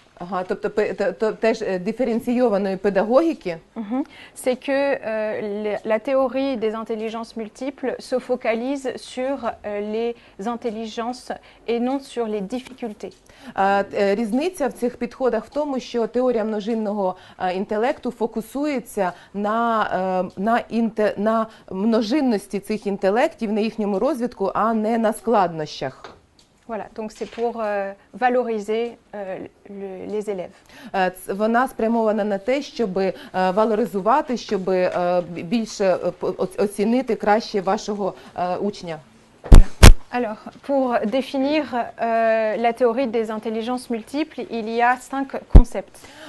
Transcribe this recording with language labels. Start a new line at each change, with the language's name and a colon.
Ukrainian: Ага, тобто теж диференційованої педагогіки.
French: C'est que la théorie des intelligences multiples se focalise sur les intelligences et non sur les difficultés.
Ukrainian: Різниця в цих підходах в тому, що теорія множинного інтелекту фокусується на множинності цих інтелектів, на їхньому розвитку, а не на складнощах.
French: Voilà, donc c'est pour valoriser les élèves.
Ukrainian: Вона спрямована на те, щоб валоризувати, щоб більше оцінити краще вашого учня.
French: Alors, pour définir la théorie des intelligences multiples, il y a 5 concepts.